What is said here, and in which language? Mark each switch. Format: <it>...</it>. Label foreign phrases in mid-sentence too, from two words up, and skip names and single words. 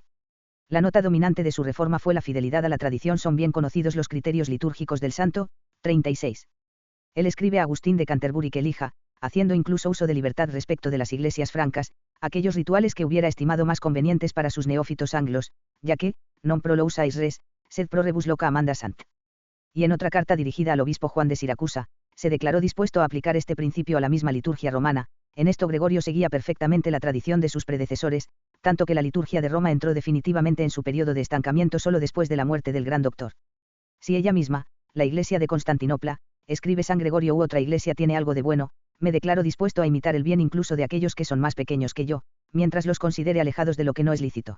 <es>La nota dominante de su reforma fue la fidelidad a la tradición. Son bien conocidos los criterios litúrgicos del santo. 36. Él escribe a Agustín de Canterbury que elija, haciendo incluso uso de libertad respecto de las iglesias francas, aquellos rituales que hubiera estimado más convenientes para sus neófitos anglos, ya que,</es> <la>non pro lousa res, sed pro rebus loca amanda sant.</la> <es>Y en otra carta dirigida al obispo Juan de Siracusa, se declaró dispuesto a aplicar este principio a la misma liturgia romana. En esto Gregorio seguía perfectamente la tradición de sus predecesores, tanto que la liturgia de Roma entró definitivamente en su periodo de estancamiento solo después de la muerte del gran doctor. Si ella misma, la iglesia de Constantinopla, escribe San Gregorio u otra iglesia tiene algo de bueno, me declaro dispuesto a imitar el bien incluso de aquellos que son más pequeños que yo, mientras los considere alejados de lo que no es lícito.</es>